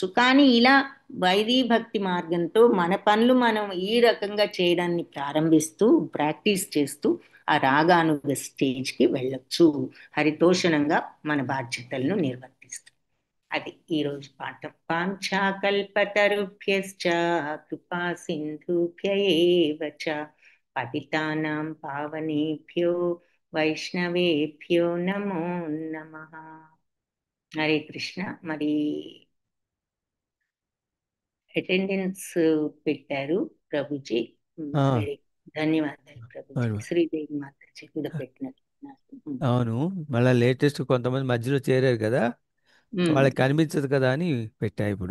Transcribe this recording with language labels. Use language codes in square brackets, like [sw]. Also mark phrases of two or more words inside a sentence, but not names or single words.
[te] కానీ ఇలా వైదీ భక్తి మార్గంతో మన పనులు మనం ఈ రకంగా చేయడాన్ని ప్రారంభిస్తూ ప్రాక్టీస్ చేస్తూ ఆ రాగానుగ స్టేజ్కి వెళ్ళొచ్చు, హరితోషణంగా మన బాధ్యతలను నిర్వర్తిస్తాం. అది ఈరోజు పాఠం. [sa] పాంచాకల్పతరుభ్యశ్చ కృపా సింధుభ్య ఏవ చ పతితానాం పావనేభ్యో వైష్ణవేభ్యో నమో నమః. [te] హరే కృష్ణ. మరి అటెండెన్స్ పెట్టారు ప్రభుజీ, ధన్యవాదాలు ప్రభుజీ. శ్రీదేవి మాతాజీ కూడా పెట్టినట్టు. అవును, మళ్ళీ లేటెస్ట్ కొంతమంది మధ్యలో చేరారు కదా, వాళ్ళకి కనిపించదు కదా అని పెట్టా ఇప్పుడు.